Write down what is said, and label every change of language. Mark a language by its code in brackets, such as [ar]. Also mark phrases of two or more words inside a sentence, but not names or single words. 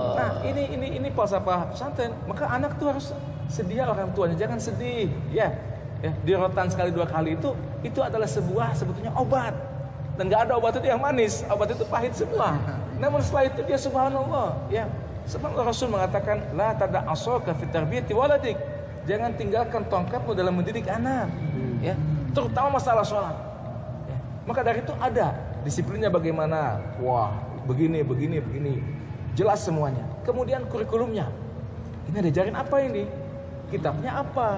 [id] Nah ini falsafah pesantren. Maka anak tuh harus sedia orang tuanya, jangan sedih. Ya, di rotan sekali 2 kali itu adalah sebuah sebetulnya obat. Dan nggak ada obat itu yang manis, obat itu pahit semua. Namun setelah itu dia subhanallah, ya. Sebab Rasul mengatakan [ar] لا تدع عصاك في تربية ولدك. [id] Jangan tinggalkan tongkatmu dalam mendidik anak, ya. Terutama masalah sholat. Ya. Maka dari itu ada disiplinnya bagaimana. Wah, begini. Jelas semuanya. Kemudian kurikulumnya. Ini diajarin apa ini? Kitabnya apa?